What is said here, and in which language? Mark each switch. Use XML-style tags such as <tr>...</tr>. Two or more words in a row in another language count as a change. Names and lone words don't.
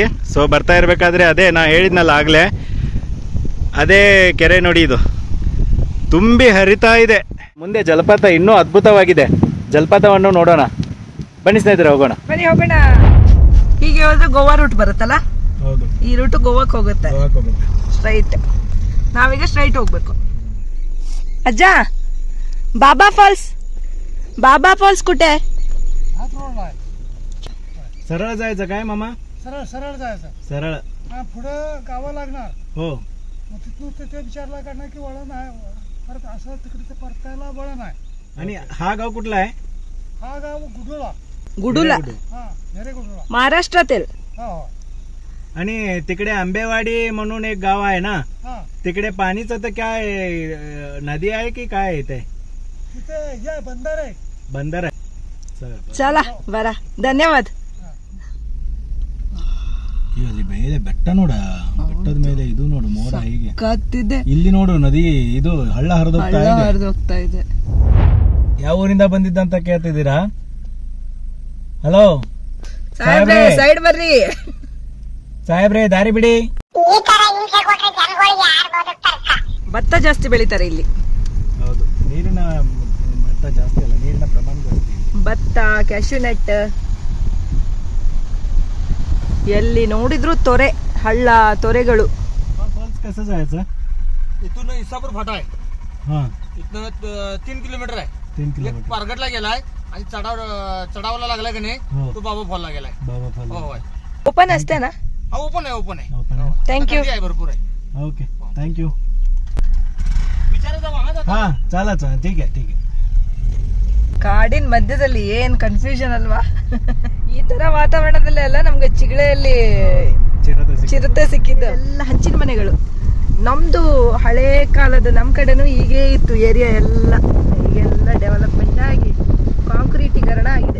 <kn>ಸೊ ಬರ್ತಾ ಇರಬೇಕಾದ್ರೆ ಅದೇ ನಾ ಹೇಳಿದ್ನಲ್ಲ ಆಗ್ಲೇ, ಅದೇ ಕೆರೆ ನೋಡಿ, ಇದು ತುಂಬಿ ಹರಿತಾ ಇದೆ. ಮುಂದೆ ಜಲಪಾತ ಇನ್ನೂ ಅದ್ಭುತವಾಗಿದೆ. ಜಲಪಾತವನ್ನು ನೋಡೋಣ ಬನ್ನಿ ಸ್ನೇಹಿತರೆ, ಹೋಗೋಣ. ಬನ್ನಿ ಹೋಗೋಣ. ಹೀಗೆ ಹೋದ್ರೆ ಗೋವಾ ರೂಟ್ ಬರುತ್ತಲ್ಲ. ಹೌದು, ಈ ರೂಟ್ ಗೋವಾಕ್ ಹೋಗುತ್ತೆ ಸ್ಟ್ರೈಟ್. ನಾವೀಗ ಸ್ಟ್ರೈಟ್ ಹೋಗ್ಬೇಕು. ಅಜ್ಜ,</kn> <mr>बाबा फॉल्स कुठे? सरळ जायचं काय मामा? सरळ जायचं. सरळ पुढे गावा लागणार. हो, मग तिथून ते विचारला करणार की वळण आहे, परत असं तिकडे परतायला वळण आहे. आणि हा गाव कुठला आहे? हा गाव गुडुळा. हा, नेरे गुडुळा, महाराष्ट्रातील. हो. आणि तिकडे आंबेवाडी म्हणून एक गाव आहे ना, हा, तिकडे पाणीचं तर काय नदी आहे की काय आहे ते? तिथे ये बंदर आहे. बंदर आहे. चला बरा,</mr> <kn>ಧನ್ಯವಾದ. ಇಲ್ಲಿ ಮೇಲೆ ಬೆಟ್ಟ ನೋಡ, ಬೆಟ್ಟದ ಮೇಲೆ ಇದು ನೋಡು ಮೋಡ ಹೀಗೆ ಕತ್ತಿದೆ. ಇಲ್ಲಿ ನೋಡು ನದಿ, ಇದು ಹಳ್ಳ ಹರಿದೋಗ್ತಾ ಇದೆ. ಯಾವ ಊರಿಂದ ಬಂದಿದ್ದಂತ ಕೇಳ್ತಿದ್ದೀರಾ? ಹಲೋ ಸಾಹೇಬ್ರೆ, ಸೈಡ್ ಬರ್ರಿ ಸಾಹೇಬ್ರೆ, ದಾರಿ ಬಿಡಿ. ಭತ್ತ ಜಾಸ್ತಿ ಬೆಳಿತಾರೆ ಇಲ್ಲಿ. ಹೌದು, ನೀರಿನ ಮಟ್ಟ ಜಾಸ್ತಿ ಅಲ್ಲ, ನೀರಿನ ಪ್ರಮಾಣ ಜಾಸ್ತಿ. ಭತ್ತ,</kn> <en>cashew nut,</en> <kn>ಎಲ್ಲಿ ನೋಡಿದ್ರು ತೊರೆ, ಹಳ್ಳ, ತೊರೆಗಳು.</kn> <mr>फॉल्स कसं जायचं? इथून इसापूर फाटा आहे. हा, इथनं 3 किलोमीटर आहे. 3 एक किलोमीटर. पारगडला गेलाय आणि चढावला लागलाय की नाही हो. तो बाबा फॉलला गेलाय. बाबा फॉल. हो होय.</mr> <kn>ಓಪನ್ ಅಷ್ಟೇನಾ?</kn> <mr>हा ओपन आहे, ओपन आहे. ओपन आहे.</mr> <en>Thank you.</en> <mr>गर्दी आहे, भरपूर आहे.</mr> <en>OK, thank you.</en> <mr>विचारायचं वाहन जातं. हा चालायचं, ठीक आहे ठीक आहे.</mr> <kn>ಕಾಡಿನ ಮಧ್ಯದಲ್ಲಿ ಏನ್ ಕನ್ಫ್ಯೂಷನ್ ಅಲ್ವಾ? ಈ ತರ ವಾತಾವರಣದಲ್ಲೆಲ್ಲ ನಮ್ಗೆ ಚಿಗಳೆಯಲ್ಲಿ ಚಿರತೆ ಸಿಕ್ಕಿದ್ದು. ಎಲ್ಲ ಹಂಚಿನ ಮನೆಗಳು. ನಮ್ದು ಹಳೇ ಕಾಲದ, ನಮ್ ಕಡೆನೂ ಹೀಗೆ ಇತ್ತು ಏರಿಯಾ ಎಲ್ಲ. ಈಗೆಲ್ಲ ಡೆವಲಪ್ಮೆಂಟ್ ಆಗಿ ಕಾಂಕ್ರೀಟೀಕರಣ ಆಗಿದೆ.</kn>